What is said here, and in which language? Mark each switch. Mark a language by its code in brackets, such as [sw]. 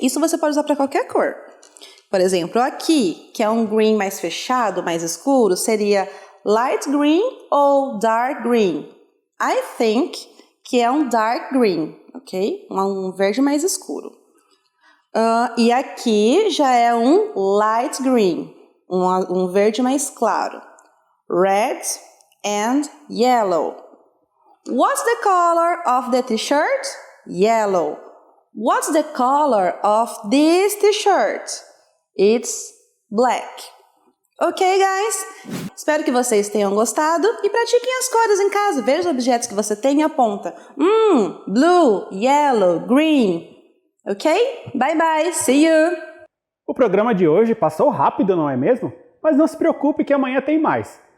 [pt] Isso você pode usar para qualquer cor. Por exemplo, aqui, que é um green mais fechado, mais escuro, seria [en] light green ou dark green. I think [pt] que é um [en] dark green, ok? [pt] Um verde mais escuro. E aqui já é um [en] light green, [pt] um verde mais claro. [en] Red and yellow. What's the color of the t-shirt? Yellow. What's the color of this t-shirt? It's black. Ok, guys? [pt] Espero que vocês tenham gostado e pratiquem as cores em casa. Veja os objetos que você tem e aponta. [en] Blue, yellow, green. Ok? Bye bye, see you! [pt] O programa de hoje passou rápido, não é mesmo? Mas não se preocupe que amanhã tem mais.